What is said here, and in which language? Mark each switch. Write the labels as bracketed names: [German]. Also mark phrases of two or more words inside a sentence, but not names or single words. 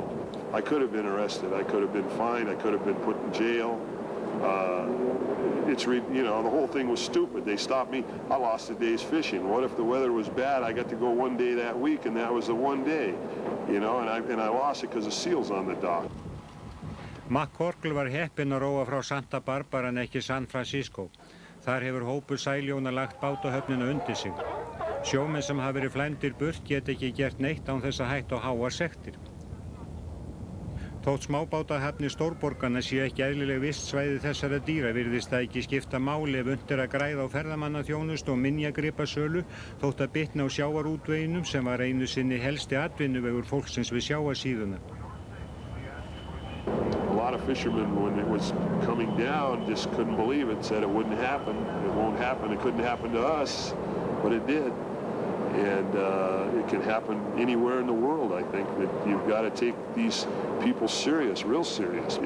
[English] I could have been arrested. I could have been fined. I could have been put in jail. You know, the whole thing was stupid. They stopped me. I lost a day's fishing. What if the weather was bad? I got to go one day that week, and that was the one day, you know, and I lost it because the seal's on the dock. [Icelandic] McCorkle var heppinn að róa frá Santa Barbara en ekki San Francisco. Þar hefur hópur sæljóna lagt bátahöfnina undir sig. Sjómenn sem hafa verið flændir burt geta ekki gert neitt án þess að hætta á háar sektir. Þótt smábátahafnir stórborganna sé ekki eðlileg vistsvæði þessara dýra virðist það ekki skipta máli ef unnt að græða á ferðamannaþjónustu og minjagripasölu þótt að bitna á sjávarútveginum sem var einu sinni helsti atvinnuvegur fólksins við sjávarsíðuna. [English] A lot of fishermen, when it was coming down, just couldn't believe it, said it wouldn't happen, it won't happen, it couldn't happen to us, but it did. And it can happen anywhere in the world, I think, that you've got to take these people serious, real serious.